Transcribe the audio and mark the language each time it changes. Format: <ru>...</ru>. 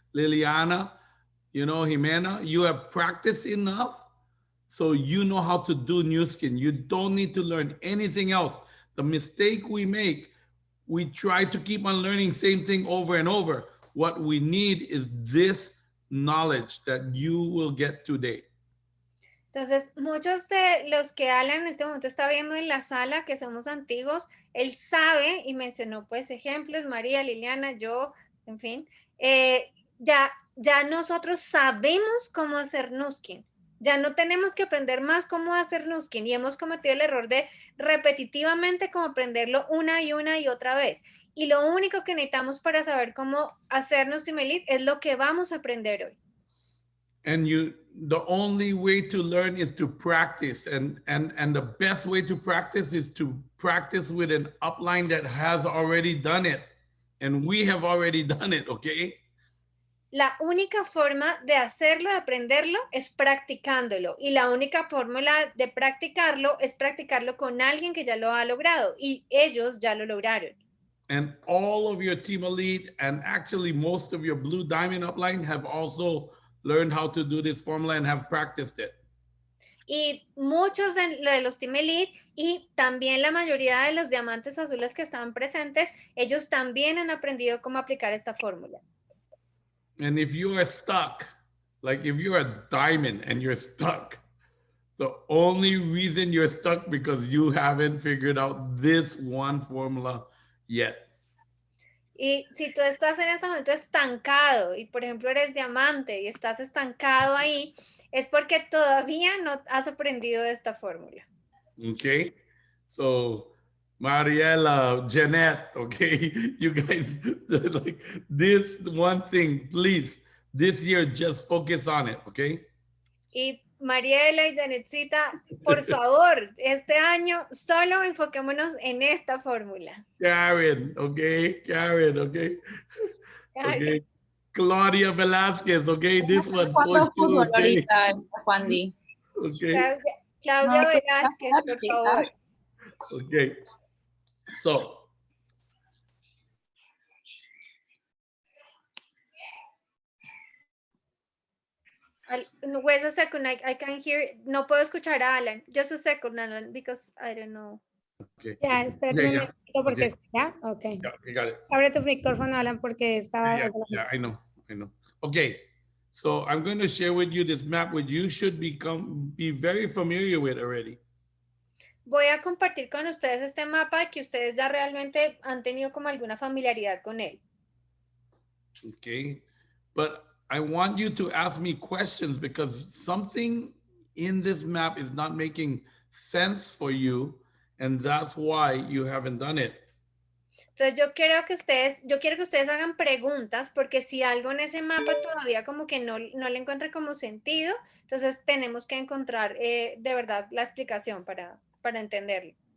<en>Liliana, you know, Jimena, you have practiced enough so you know how to do new skin. You don't need to learn anything else. The mistake we make, we try to keep on learning same thing over and over. What we need is this knowledge that you will get today.</en> <es>Entonces, muchos de los que Alan en este momento está viendo en la sala, que somos antiguos, él sabe y mencionó pues ejemplos, María, Liliana, yo, en fin, ya nosotros sabemos cómo hacer Nuskin. Ya no tenemos que aprender más cómo hacer Nuskin y hemos cometido el error de repetitivamente como aprenderlo una y otra vez. Y lo único que necesitamos para saber cómo hacer Nuskin Elite es lo que vamos a aprender hoy.</es> <en>And the only way to learn is to practice, and the best way to practice is to practice with an upline that has already done it, and we have already done it. Okay.</en> <es>La única forma de hacerlo, de aprenderlo, es practicándolo. Y la única fórmula de practicarlo es practicarlo con alguien que ya lo ha logrado. Y ellos ya lo lograron.</es> <en>And all of your Team Elite and actually most of your Blue Diamond upline have also learned how to do this formula and have practiced it.</en> <es>Y muchos de los Team Elite y también la mayoría de los diamantes azules que estaban presentes, ellos también han aprendido cómo aplicar esta fórmula.</es> <en>And if you are stuck, like if you're a diamond and you're stuck, the only reason you're stuck because you haven't figured out this one formula yet.</en> <es>Y si tú estás en este momento estancado y por ejemplo eres diamante y estás estancado ahí, es porque todavía no has aprendido esta fórmula.</es> <en>Okay, so Mariela, Jeanette, okay, you guys, like this one thing, please, this year just focus on it, okay?</en> <es>Y Mariela y Janetcita, por favor, este año solo enfoquémonos en esta fórmula.</es> <en>Karen, okay, Karen, okay, okay. Claudia Velázquez, okay, this one for you, okay? Juan Di. Okay.</en> <es>Claudia Velázquez, por favor.</es> <en>Okay, so Wait a second, I can hear,</en> <es>no puedo escuchar a Alan.</es> <en>Just a second, Alan, because I don't know. okay.</en> <es>Ya, espérate un momento porque ya, okay.</es> <en>Yeah, you got it.</en> <es>Abre tu micrófono, Alan, porque estaba.</es> <en>Yeah, I know. Okay, so I'm going to share with you this map which you should be very familiar with already.</en> <es>Voy a compartir con ustedes este mapa que ustedes ya realmente han tenido como alguna familiaridad con él.</es> <en>Okay, but I want you to ask me questions because something in this map is not making sense for you, and that's why you haven't done it.</en> <es>Entonces yo quiero que ustedes hagan preguntas porque si algo en ese mapa todavía como que no le encuentra como sentido, entonces tenemos que encontrar de verdad la explicación para entenderlo.</es>